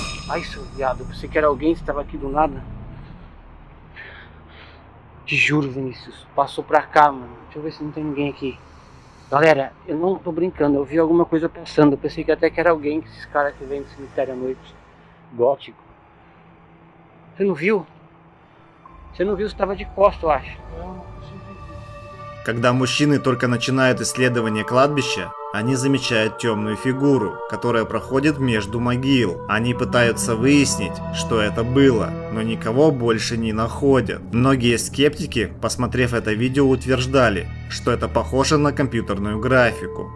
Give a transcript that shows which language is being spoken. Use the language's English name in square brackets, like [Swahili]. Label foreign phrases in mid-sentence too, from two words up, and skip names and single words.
[Portuguese] Ai, seu viado, eu pensei que era alguém que estava aqui do nada. Te juro, Vinícius, passou pra cá, mano. Deixa eu ver se não tem ninguém aqui. Galera, eu não tô brincando, eu vi alguma coisa passando. Eu pensei que até que era alguém, esses caras que vêm do cemitério à noite. Gótico. Você não viu? Você não viu, você estava de costas, eu acho. [Russian] Когда мужчины только начинают исследование кладбища, они замечают темную фигуру, которая проходит между могил. Они пытаются выяснить, что это было, но никого больше не находят. Многие скептики, посмотрев это видео, утверждали, что это похоже на компьютерную графику.